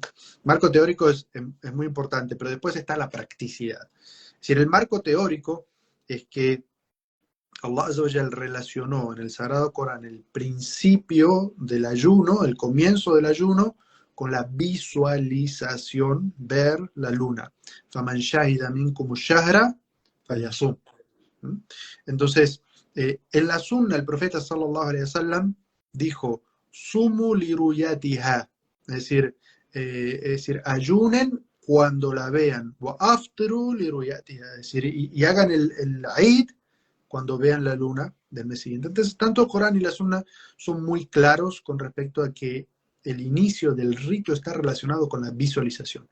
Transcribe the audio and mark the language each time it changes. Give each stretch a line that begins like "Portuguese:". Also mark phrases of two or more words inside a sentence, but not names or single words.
Spanish: Marco teórico es muy importante, pero después está la practicidad. Es decir, el marco teórico es que
Arabic: الله عز وجل
Spanish: relacionó en el Sagrado Corán el principio del ayuno, el comienzo del ayuno, con la visualización, ver la luna.
Arabic: فَمَنْ شَهِدَ مِنْكُمُ الشَّهْرَ فَلْيَصُمْ.
Spanish: Entonces, en la sunna, el profeta
Arabic: صلى الله عليه وسلم
Spanish: dijo,
Arabic: صوموا لرؤيتها,
Spanish: es decir, ayunen cuando la vean,
Arabic: وأفطروا لرؤيتها,
Spanish: es decir, y hagan el Eid cuando vean la luna del mes siguiente. Entonces, tanto el Corán y la sunna son muy claros con respecto a que el inicio del rito está relacionado con la visualización.